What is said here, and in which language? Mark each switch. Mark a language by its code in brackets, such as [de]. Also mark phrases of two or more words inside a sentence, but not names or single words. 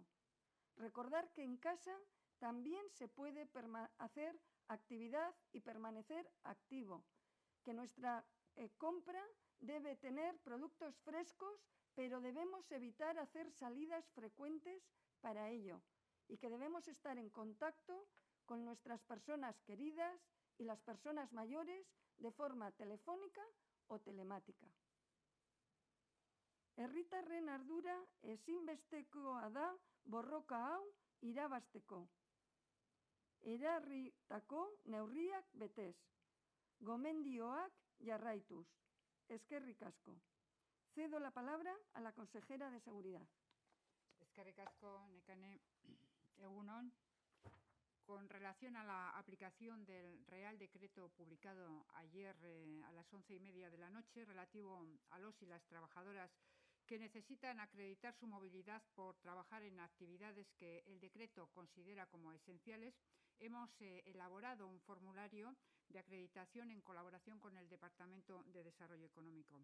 [es] Recordar que en casa también se puede hacer actividad y permanecer activo, que nuestra compra debe tener productos frescos, pero debemos evitar hacer salidas frecuentes para ello y que debemos estar en contacto con nuestras personas queridas y las personas mayores de forma telefónica o telemática. [eu] Herritarren ardura ezinbestekoa da borroka hau irabazteko. Erarritako neurriak betez. Gomendioak jarraituz. Eskerrik asko. [es] Cedo la palabra a la consejera de Seguridad. [eu] Eskerrik asko, Nekane. Egunon. [es] Con relación a la aplicación del Real Decreto publicado ayer a las 11:30 de la noche relativo a los y las trabajadoras que necesitan acreditar su movilidad por trabajar en actividades que el decreto considera como esenciales, hemos elaborado un formulario de acreditación en colaboración con el Departamento de Desarrollo Económico.